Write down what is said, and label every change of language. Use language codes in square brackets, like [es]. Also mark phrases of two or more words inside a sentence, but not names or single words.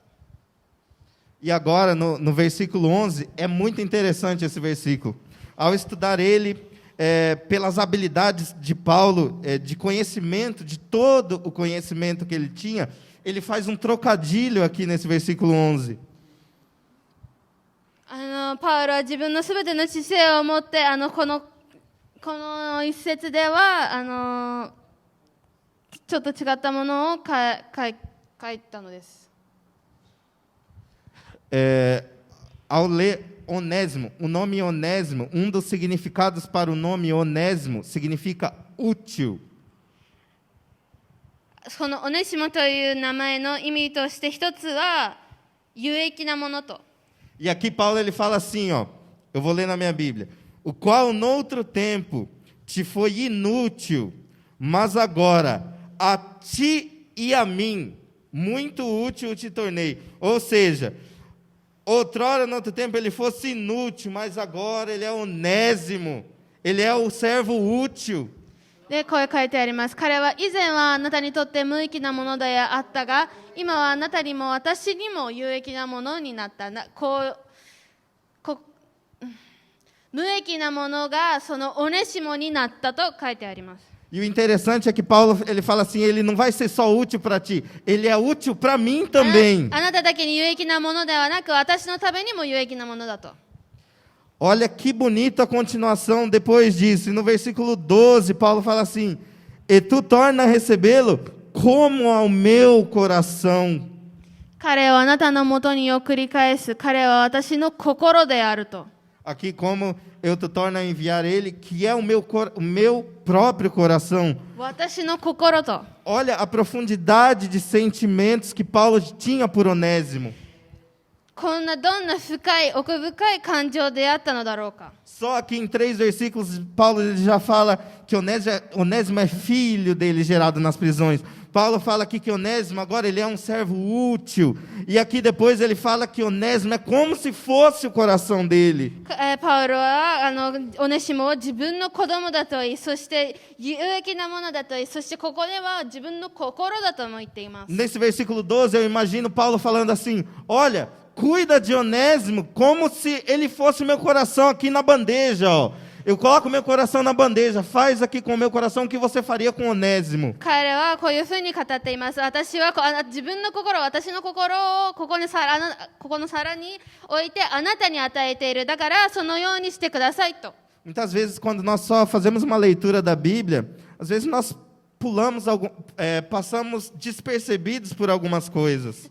[pt] E agora, no versículo 11, é muito interessante esse versículo. Ao estudar ele, pelas habilidades de Paulo, de conhecimento, de todo o conhecimento que ele tinha, ele faz um trocadilho aqui nesse versículo 11. [ja] パウロは自分のすべての知性を持ってこの一節ではちょっと違ったものを書いたのです。 [pt] Ao ler Onésimo, o nome Onésimo, um dos significados para o nome Onésimo significa útil. [ja] このオネシモという名前の意味として一つは有益なものと。 [pt] E aqui Paulo ele fala assim, ó, eu vou ler na minha Bíblia. O qual noutro tempo te foi inútil, mas agora a ti e a mim muito útil te tornei. Ou seja, outrora, no outro tempo, ele fosse inútil, mas agora ele é onésimo. Ele é o servo útil. [ja] でこう書いてあります。彼は以前はあなたにとって無益なものであったが、今はあなたにも私にも有益なものになった。無益なものがそのオネシモになったと書いてあります。 [pt] E o interessante é que Paulo ele fala assim, ele não vai ser só útil para ti, ele é útil para mim também. [ja] あなただけに有益なものではなく、私のためにも有益なものだと。 [pt] Olha que bonita a continuação depois disso. E no versículo 12, Paulo fala assim, e tu torna a recebê-lo como ao meu coração. [ja] 彼をあなたのもとに送り返す。彼は私の心であると。 [pt] Aqui como eu te torno a enviar ele, que é o meu próprio coração. [ja] 私の心と。 [pt] Olha a profundidade de sentimentos que Paulo tinha por Onésimo. [ja] こんなどんな深い奥深い感情であったのだろうか。 [pt] Só aqui em 3 versículos, Paulo ele já fala que Onésimo é filho dele gerado nas prisões. Paulo fala aqui que Onésimo agora ele é um servo útil. E aqui depois ele fala que Onésimo é como se fosse o coração dele. [ja] パウロはオネシモを自分の子供だと言い、そして有益なものだと言い、そしてここでは自分の心だとも言っています。 [pt] Nesse versículo 12 eu imagino Paulo falando assim, olha, cuida de Onésimo como se ele fosse meu coração aqui na bandeja, ó. Eu coloco meu coração na bandeja, faz aqui com o meu coração o que você faria com Onésimo. [ja] 彼はこういうふうに語っています。私は自分の心、私の心をここの皿に置いてあなたに与えている。だからそのようにしてくださいと。 [pt] Muitas vezes quando nós só fazemos uma leitura da Bíblia, às vezes nós passamos despercebidos por algumas coisas.